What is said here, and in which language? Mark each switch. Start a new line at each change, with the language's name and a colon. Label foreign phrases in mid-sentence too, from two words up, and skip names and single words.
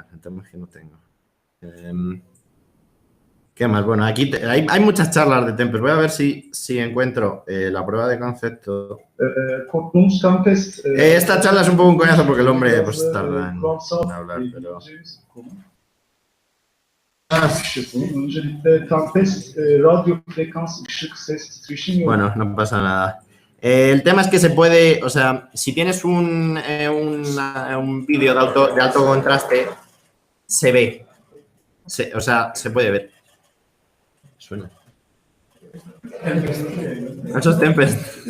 Spanish: El tema es que no tengo. ¿Qué más? Bueno, aquí hay muchas charlas de Tempest. Voy a ver si encuentro la prueba de concepto.
Turkish: Korktuğumuz Tempest.
Spanish: Esta charla es un poco un coñazo porque el hombre pues tarda en hablar, pero...
Turkish: Öncelikle Tempest radyo frekans ışık ses titreşim.
Spanish: Bueno, no pasa nada. El tema es que se puede, o sea, si tienes un vídeo de alto contraste, se ve. O sea, se puede ver. Suena. Eso es Tempest.